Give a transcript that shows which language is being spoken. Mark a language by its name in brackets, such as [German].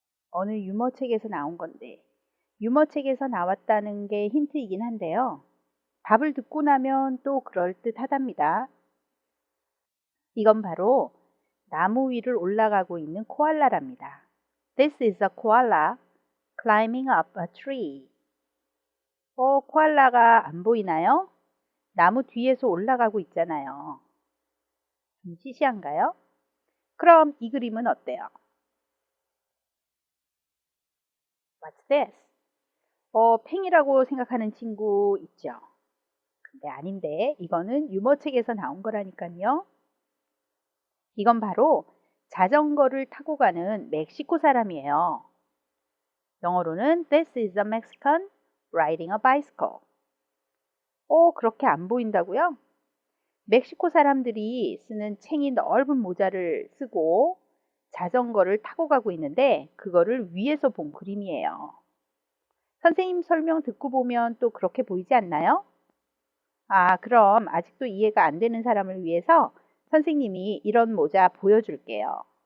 [Korean] 어느 유머책에서 나온 건데, 유머책에서 나왔다는 게 힌트이긴 한데요. 답을 듣고 나면 또 그럴듯하답니다. 이건 바로 나무 위를 올라가고 있는 코알라랍니다. [English] This is a koala climbing up a tree. [Korean] 코알라가 안 보이나요? 나무 뒤에서 올라가고 있잖아요. 좀 시시한가요? 그럼 이 그림은 어때요? [English] What's this? [Korean] 팽이라고 생각하는 친구 있죠? 근데 아닌데 이거는 유머책에서 나온 거라니까요. 이건 바로 자전거를 타고 가는 멕시코 사람이에요. 영어로는 [English] This is a Mexican riding a bicycle. [Korean] 그렇게 안 보인다고요? 멕시코 사람들이 쓰는 챙이 넓은 모자를 쓰고 자전거를 타고 가고 있는데 그거를 위에서 본 그림이에요. 선생님 설명 듣고 보면 또 그렇게 보이지 않나요? 그럼 아직도 이해가 안 되는 사람을 위해서 선생님이 이런 모자 보여줄게요.